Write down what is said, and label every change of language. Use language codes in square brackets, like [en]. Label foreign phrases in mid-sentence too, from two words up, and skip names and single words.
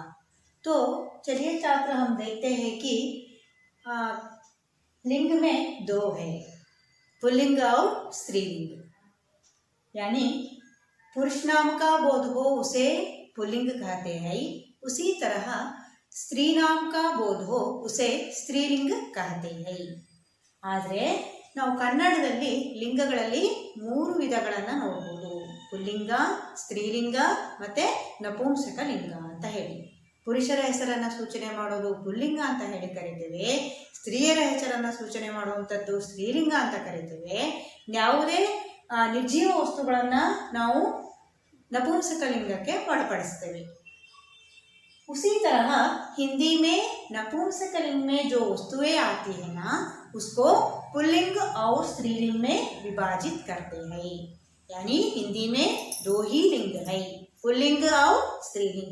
[hi] तो चलिए छात्र, हम देखते हैं कि लिंग में दो है, पुल्लिंग और स्त्रीलिंग। यानी पुरुष नाम का बोध हो उसे पुल्लिंग कहते हैं, उसी तरह स्त्री नाम का बोध हो उसे स्त्रीलिंग कहते हैं। [kn] ಆದರೆ ನಾವು ಕನ್ನಡದಲ್ಲಿ ಲಿಂಗಗಳಲ್ಲಿ 3 ವಿಧಗಳನ್ನು ನೋಡಬಹುದು, ಪುಲ್ಲಿಂಗ, ಸ್ತ್ರೀಲಿಂಗ ಮತ್ತೆ ನಪುಂಸಕ ಲಿಂಗ ಅಂತ ಹೇಳಿ. ಪುರುಷರ ಹೆಸರನ್ನು ಸೂಚನೆ ಮಾಡೋದು ಪುಲ್ಲಿಂಗ ಅಂತ ಹೇಳಿ ಕರೀತೇವೆ, ಸ್ತ್ರೀಯರ ಹೆಸರನ್ನು ಸೂಚನೆ ಮಾಡುವಂಥದ್ದು ಸ್ತ್ರೀಲಿಂಗ ಅಂತ ಕರೀತೇವೆ. ಯಾವುದೇ ನಿರ್ಜೀವ ವಸ್ತುಗಳನ್ನು ನಾವು ನಪುಂಸಕ ಲಿಂಗಕ್ಕೆ ಒಳಪಡಿಸ್ತೇವೆ. [hi] उसी तरह हिंदी में नपुंसकलिंग में जो वस्तुएं आती है ना, उसको पुल्लिंग और स्त्रीलिंग में विभाजित करते हैं. यानी हिंदी में 2 ही लिंग है, पुल्लिंग और स्त्रीलिंग.